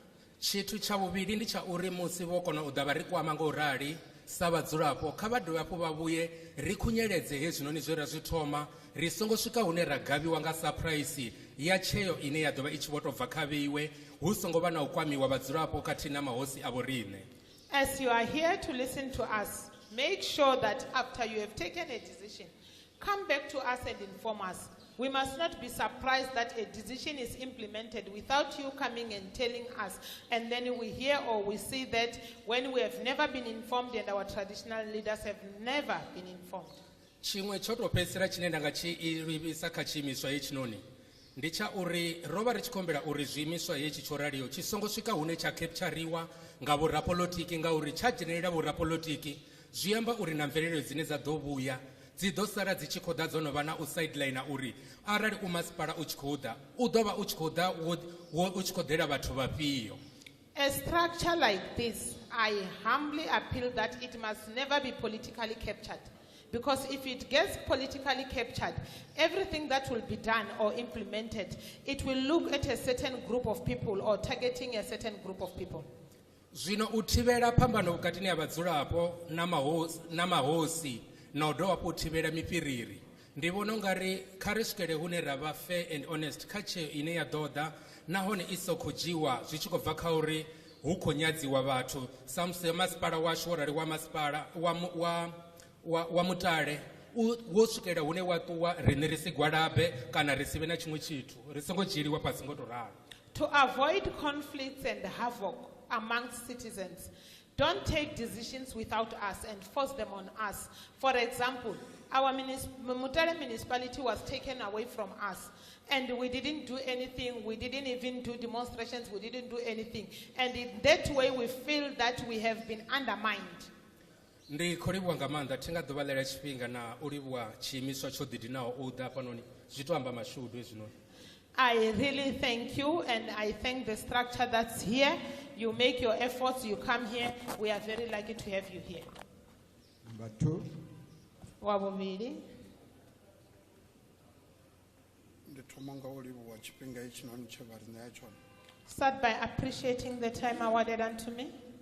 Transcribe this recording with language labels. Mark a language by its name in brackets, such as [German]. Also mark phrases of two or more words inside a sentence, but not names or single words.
[Venda] Tshithu tsha vhuvhili ndi tsha uri musi vho kona u ḓa vha ri kwama nga u rali sa vhadzulapo kha vha dovhe hafhu vha vhuye ri khunyeledze hezwinoni zwe ra zwi thoma ri songo swika hune ra gavhiwa nga surprise ya tsheo ine ya ḓovha i tshi vho tou bva kha vheiwe hu songo vha na u kwamiwa vhadzulapo khathihi na mahosi a vho riṋe. [English] As you are here to listen to us, make sure that after you have taken a decision, come back to us and inform us. We must not be surprised that a decision is implemented without you coming and telling us, and then we hear or we see that when we have never been informed and our traditional leaders have never been informed. [Venda] Chimwe tsho tou fhedzisela chine nda nga tshi livhisa kha tshiimiswa hetshinoni ndi tsha uri ro vha ri tshi khou humbela uri zwiimiswa hetshi tsho raliho tshi songo swika hune tsha capturiwa nga vhorapolotiki ngauri tsha dzhenelela vhorapolotiki zwi amba uri na mvelelo dzine dza ḓo vhuya dzi ḓo sala dzi tshi khou ḓa dzo no vha na u sideline uri arali u masipala u tshi khou ḓa u ḓo vha u tshi khou ḓa u tshi khou ḓela vhathu vhafhio. [English] A structure like this, I humbly appeal that it must never be politically captured. Because if it gets politically captured, everything that will be done or implemented, it will look at a certain group of people or targeting a certain group of people. [Venda] Zwino u thivhela phambano vhukatini ha vhadzulapo na mahosi na u dovha hafhu u thivhela mifhiriri ndi vhona ungari kha ri swikele hune ra vha [English] fair and honest [Venda] kha tsheo ine ya ḓo ḓa nahone i sokho dzhiwa zwi tshi khou bva kha uri hu khou nyadziwa vhathu sa musi masipala washu wo rali wa masipala wa mutale wo swikela hune wa ṱuwa riṋe ri si gwalabe kana ri si vhe na tshiṅwe tshithu ri songo dzhieliwa fhasi ngo to ralo. [English] To avoid conflicts and havoc amongst citizens, don't take decisions without us and force them on us. For example, our Mutare municipality was taken away from us and we didn't do anything. We didn't even do demonstrations. We didn't do anything. And in that way, we feel that we have been undermined. [Venda] Ndi khou livhuwa nga maanḓa thi nga ḓuvha ḽela tshifhinga na u livhuwa tshiimiswa tsho ḓidinaho u ḓa hafhanoni zwi to amba mashudu hezwinoni. [English] I really thank you and I thank the structure that's here. You make your efforts, you come here. We are very lucky to have you here. Number 2. Wabumili. Start by appreciating the time awarded unto me.